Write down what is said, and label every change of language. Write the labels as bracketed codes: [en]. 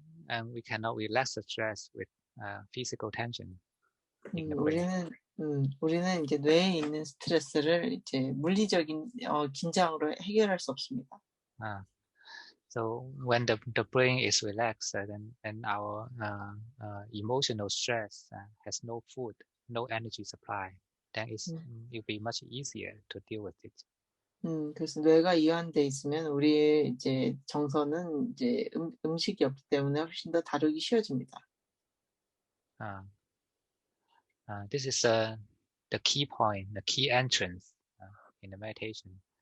[en] And we cannot relax the stress with physical tension in the brain. [ko] 우리는 이제 뇌에 있는 스트레스를 이제 물리적인 긴장으로 해결할 수 없습니다. [en] So when the brain is relaxed, then our emotional stress has no food, no energy supply. Then it'll be much easier to deal with it. [ko] 그래서 뇌가 이완돼 있으면 우리의 이제 정서는 이제 음식이 없기 때문에 훨씬 더 다루기 쉬워집니다. [en] This is the key point, the key entrance in the meditation.